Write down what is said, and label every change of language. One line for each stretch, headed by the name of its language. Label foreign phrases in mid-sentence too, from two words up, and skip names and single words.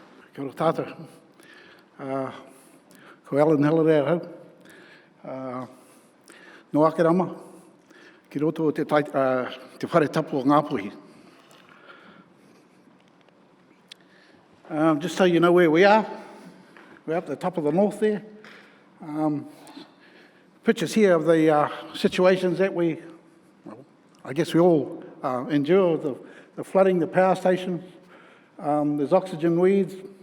Māori: Kia ora tātou. Ko Allan Halliday hau. No Akerama, ki roto o te whare tapu o Ngāpuhi.
English: Just so you know where we are, we're up at the top of the north there. Pictures here of the situations that I guess we all endure, the flooding, the power stations, there's oxygen weeds.